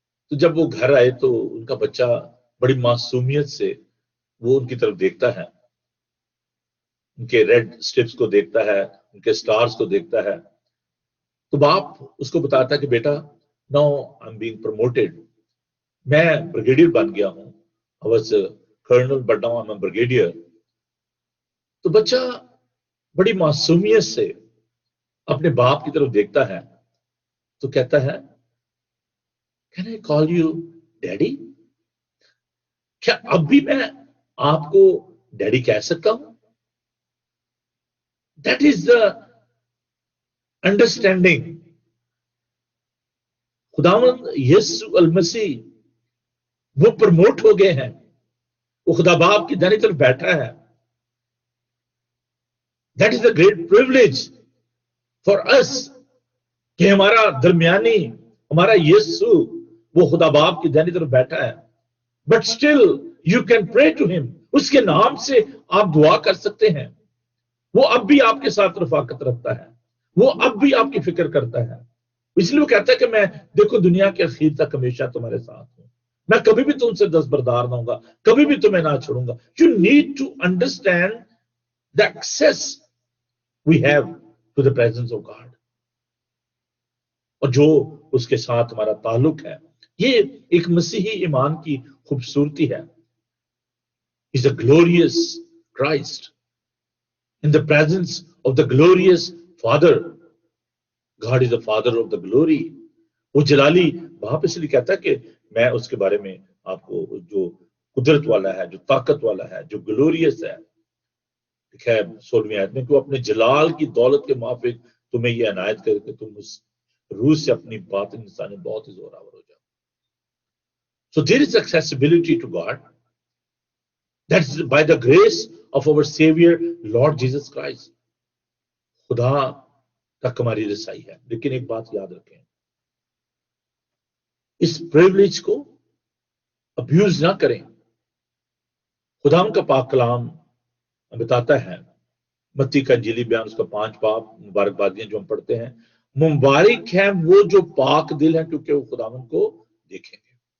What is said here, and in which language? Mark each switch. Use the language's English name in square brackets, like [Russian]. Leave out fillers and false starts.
[Urdu] تو جب وہ گھر آئے تو ان کا بچہ بڑی معصومیت سے وہ ان کی طرف دیکھتا ہے، ان کے ریڈ سٹرپس کو دیکھتا ہے، ان کے سٹارز کو دیکھتا ہے. تو باپ اس کو بتاتا ہے کہ بیٹا، [English] now I am being promoted, [Urdu] میں بریگیڈیئر بن گیا ہوں. [English] I was a colonel but now I'm a brigadier. [Urdu] تو بچہ بڑی معصومیت سے اپنے باپ کی طرف دیکھتا ہے تو کہتا ہے [English] Can I call you daddy؟ [Urdu] کیا اب بھی میں آپ کو ڈیڈی کہہ سکتا ہوں؟ [English] That is the understanding. [Urdu] خداوند یسوع المسیح وہ پروموٹ ہو گئے ہیں، وہ خدا باپ کی دائیں طرف بیٹھا ہے. [English] That is a great privilege for us [Urdu] کہ ہمارا درمیانی، ہمارا یسوع وہ خدا باپ کی دائیں طرف بیٹھا ہے. [English] But still you can pray to him. [Urdu] اس کے نام سے آپ دعا کر سکتے ہیں. وہ اب بھی آپ کے ساتھ رفاقت رکھتا ہے، وہ اب بھی آپ کی فکر کرتا ہے. اس لیے وہ کہتا ہے کہ میں دیکھو دنیا کے اخیر تک ہمیشہ تمہارے ساتھ ہوں، میں کبھی بھی تم سے دستبردار نہ ہوں گا، کبھی بھی تمہیں نہ چھوڑوں گا. [English] You need to understand the access we have to the presence of God. [Urdu] اور جو اس کے ساتھ ہمارا تعلق ہے، یہ ایک مسیحی ایمان کی خوبصورتی ہے. [English] He's a glorious Christ in the presence of the glorious Father. God is the Father of the glory. [Urdu] وہ جلالی باپ اس لیے کہتا ہے کہ میں اس کے بارے میں آپ کو جو قدرت والا ہے، جو طاقت والا ہے، جو گلوریس ہے، ہے 16ویں آیت میں کہ وہ اپنے جلال کی دولت کے موافق تمہیں یہ عنایت کرے کہ تم اس روح سے اپنی باطن انسانی بہت ہی زوراور ہو جاؤ. [English] So there is accessibility to God. That's by the grace of our Savior Lord Jesus Christ. [Urdu] خدا تک ہماری رسائی ہے. لیکن ایک بات یاد رکھیں، اس پریولیج کو ابیوز نہ کریں. خدا کا پاک کلام بتاتا ہے، متی کا انجیلی بیان اس کا 5 باب، مبارک بادیاں جو ہم پڑھتے ہیں، مبارک ہیں وہ جو پاک دل ہیں کیونکہ وہ خداوند کو دیکھیں گے.